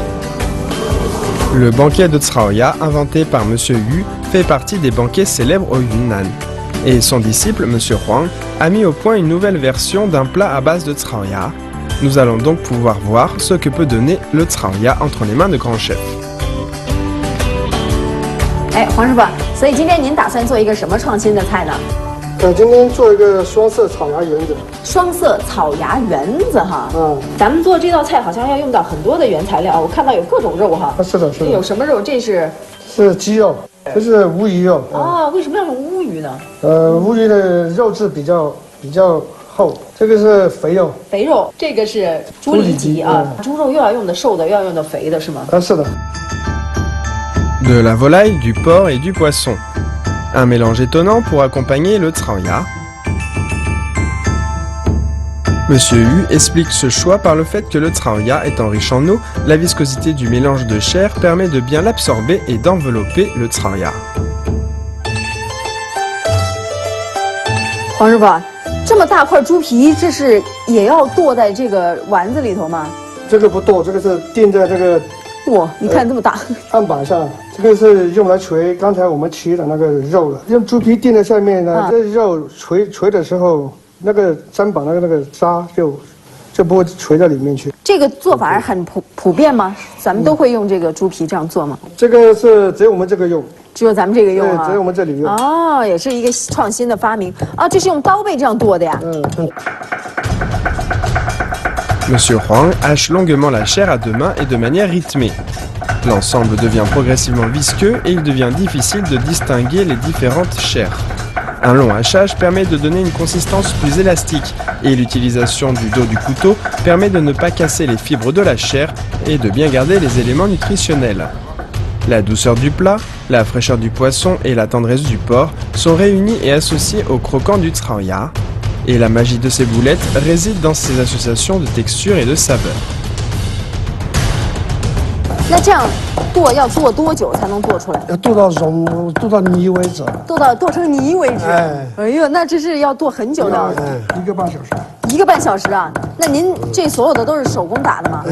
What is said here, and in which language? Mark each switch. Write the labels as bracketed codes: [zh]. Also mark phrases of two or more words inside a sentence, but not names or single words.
[fr] Le banquet de Tsraoya, inventé par Monsieur Yu, fait partie des banquets célèbres au Yunnan. Et son disciple, Monsieur Huang, a mis au point une nouvelle version d'un plat à base de Tsraoya. Nous allons donc pouvoir voir ce que peut donner le Tsraoya entre les mains de grands chefs. [zh] 哎，黄师傅，所以今天您打算做一个什么创新的菜呢？今天做一个双色草芽圆子。双色草芽圆子哈。咱们做这道菜好像要用到很多的原材料，我看到有各种肉哈。是的，是的。有什么肉？这是？是鸡肉，这是乌鱼肉。哦，为什么要用乌鱼呢？乌鱼的肉质比较厚，这个是肥肉。肥肉，这个是猪里脊啊。猪肉又要用的瘦的，又要用的肥的，是吗？是的。 [fr] De la volaille, du porc et du poisson. Un mélange étonnant pour accompagner le Tsraoya. Monsieur Yu explique ce choix par le fait que le Tsraoya étant riche en eau, la viscosité du mélange de chair permet de bien l'absorber et d'envelopper le Tsraoya. [zh] 黄师傅，这么大块猪皮，这是也要剁在这个丸子里头吗？这个不剁，这个是垫在这个。哇，你看这么大，案板上，这个是用来捶刚才我们切的那个肉的，用猪皮垫在下面呢，这肉捶的时候，那个砧板那个沙就不会捶在里面去。这个做法很普遍吗？咱们都会用这个猪皮这样做吗？这个是只有我们这个用，只有咱们这个用啊，对，只有我们这里用。哦，也是一个创新的发明啊，这是用刀背这样剁的呀。 [fr] Monsieur Huang hache longuement la chair à deux mains et de manière rythmée. L'ensemble devient progressivement visqueux et il devient difficile de distinguer les différentes chairs. Un long hachage permet de donner une consistance plus élastique et l'utilisation du dos du couteau permet de ne pas casser les fibres de la chair et de bien garder les éléments nutritionnels. La douceur du plat, la fraîcheur du poisson et la tendresse du porc sont réunis et associés au croquant du Tsraoya. Et la magie de ces boulettes réside dans ces associations de texture et de saveur. [zh] 那这样剁要做多久才能剁出来？要剁到泥为止。剁成泥为止。哎呦，那这是要剁很久的。 1个半小时。 1个半小时啊？那您这所有的都是手工打的吗？